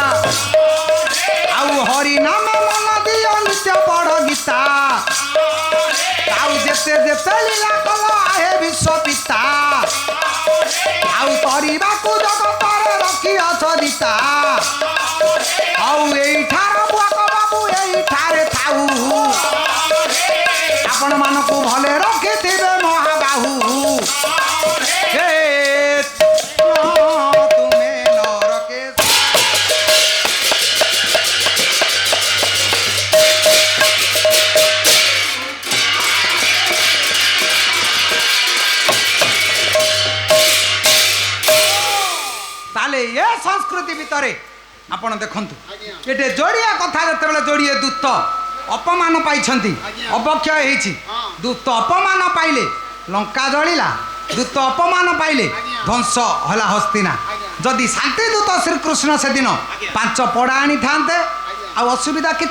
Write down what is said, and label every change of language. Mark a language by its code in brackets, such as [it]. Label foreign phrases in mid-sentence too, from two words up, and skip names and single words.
[or] ଆଉ ହରି ନାମେ ମନ ଦିଅ ନିତ୍ୟ ପଢ଼ ଗୀତା ଆଉ ଯେତେ ଯେତେ ଲୀଳା କଲ ଆହେ ବିଶ୍ୱ ପିତା ଆଉ କରିବାକୁ ଜଗତରେ ରଖିଅଛ ଦିତା ଆଉ ଏଇଠାର ବୁଆକ ବାବୁ ଏଇଠାରେ ଥାଉ ଆପଣ ମାନଙ୍କୁ ଭଲେ ରଖିଥିବେ ମହାବାହୁ ହେ ତୁମେ ନରକେ ତାହଲେ ଏ ସଂସ୍କୃତି ଭିତରେ ଆପଣ ଦେଖନ୍ତୁ ଏଠି ଯୋଡ଼ିଏ କଥା ଯେତେବେଳେ ଯୋଡ଼ିଏ ଦୂତ ଅପମାନ ପାଇଛନ୍ତି ଅବକ୍ଷୟ ହେଇଛି ଦୂତ ଅପମାନ ପାଇଲେ ଲଙ୍କା ଜଳିଲା ଦୂତ ଅପମାନ ପାଇଲେ ଧ୍ୱଂସ ହେଲା ହସ୍ତିନା ଯଦି ଶାନ୍ତି ଦୂତ ଶ୍ରୀକୃଷ୍ଣ ସେଦିନ 5 ପଡ଼ା ଆଣିଥାନ୍ତେ ଆଉ ଅସୁବିଧା କିଛି